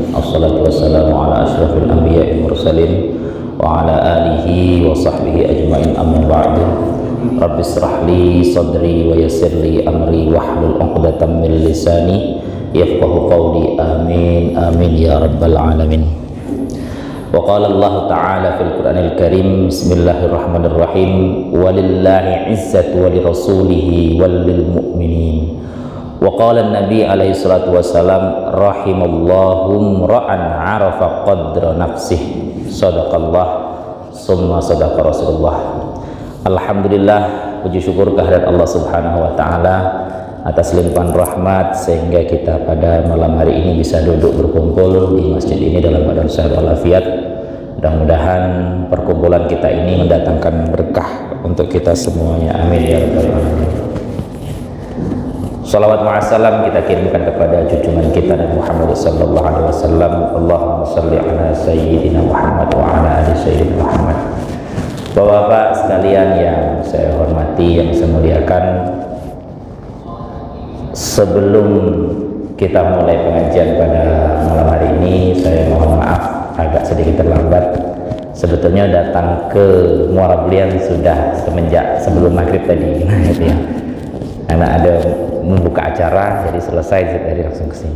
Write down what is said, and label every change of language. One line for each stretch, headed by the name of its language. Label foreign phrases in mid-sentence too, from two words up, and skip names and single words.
Arabic: الصلاة والسلام على أشرف الأنبياء مرسلين وعلى آله وصحبه أجمعين، أما بعد. رب اشرح لي صدري ويسر لي أمري واحلل عقدة من لساني يفقهوا قولي. آمين آمين يا رب العالمين. وقال الله تعالى في القرآن الكريم، بسم الله الرحمن الرحيم، ولله العزة ولرسوله وللمؤمنين. وقال النبي عليه الصلاة والسلام، رحم الله امرأ عرف قدر نفسه. صدق الله ثم صدق رسول الله.
Indonesian: Alhamdulillah, puji syukur kehadirat Allah
Arabic: سبحانه وتعالى
Indonesian: atas limpahan rahmat sehingga kita pada malam hari ini bisa duduk berkumpul di masjid ini dalam keadaan sehat walafiat. Mudah-mudahan perkumpulan kita ini mendatangkan berkah untuk kita semuanya.
Arabic: آمين يا رب العالمين. صلوات مع السلام
Indonesian: kita kirimkan kepada junjungan kita Nabi Muhammad
Arabic: صلى الله عليه وسلم. اللهم صل على سيدنا محمد وعلى آل سيدنا محمد.
Indonesian: Bapak-bapak sekalian yang saya hormati, yang saya muliakan, sebelum kita mulai pengajian pada malam hari ini, saya mohon maaf agak sedikit terlambat. Sebetulnya datang ke Muara Belian sudah semenjak sebelum maghrib tadi, nah itu ya, karena ada membuka acara, jadi selesai dari langsung ke sini.